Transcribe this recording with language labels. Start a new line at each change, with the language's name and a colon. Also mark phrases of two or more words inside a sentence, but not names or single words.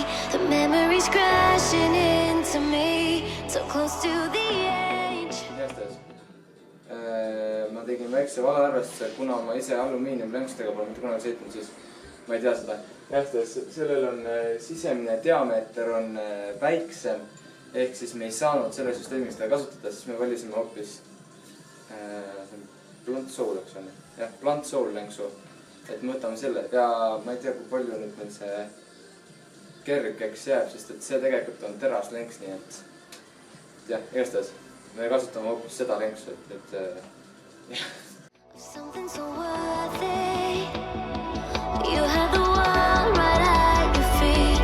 English: The memories crashing into me, so close to the edge.
Estonian: Ma tegin väikse valearvestuse, kuna ma ise alumiiniumlenkstega pole mitte kunagi sõitnud, siis ma ei tea seda. Sellel on sisemine diameeter on väiksem, ehk siis me ei saanud selle süsteemi seda kasutada, siis me valisime hoopis Blunt Soul, eks on. Jah, Blunt Soul lenksu. Et me võtame selle ja ma ei tea, kui palju nüüd meil see kergeks jääb, sest et see tegelikult on teraslenks, nii et jah, igastahes me kasutame hoopis seda lenksu, et
English: Something so worthy. You had the world right at your feet.